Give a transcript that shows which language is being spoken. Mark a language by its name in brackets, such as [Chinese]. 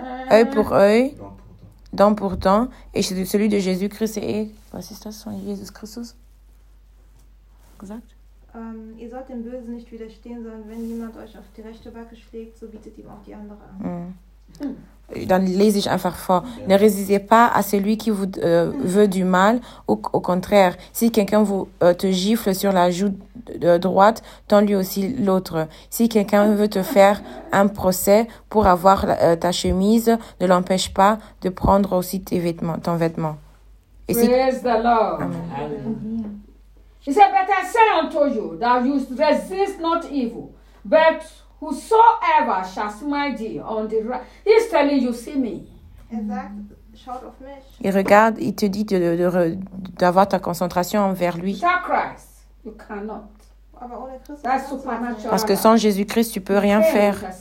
[French] œil pour œil, dent pour dent, et celui de Jésus-Christ est. [German] Was ist das von Jesus Christus? Gesagt? Ihr sollt dem Bösen nicht widerstehen, sondern wenn jemand euch auf die rechte Backe schlägt, so bietet ihm auch die andere an. Dann lese ich einfach vor. [French] Ne résistez pas à celui qui vous veut du mal. Au contraire, si quelqu'un vous te gifle sur la joue de droite, tends-lui aussi l'autre. Si quelqu'un veut te faire un procès pour avoir ta chemise, ne l'empêche pas de prendre aussi tes vêtements, ton vêtement. Et si... [English] Praise the Lord. Amen. He said, but I say unto you that you resist not evil, but whosoever shall smite thee on the right, he's telling you, see me. Exactly. [French] Il regarde, il te dit d'avoir ta concentration envers lui. [English] Without Christ, you cannot. That's supernatural. [French] Parce que sans Jésus-Christ, tu peux rien faire.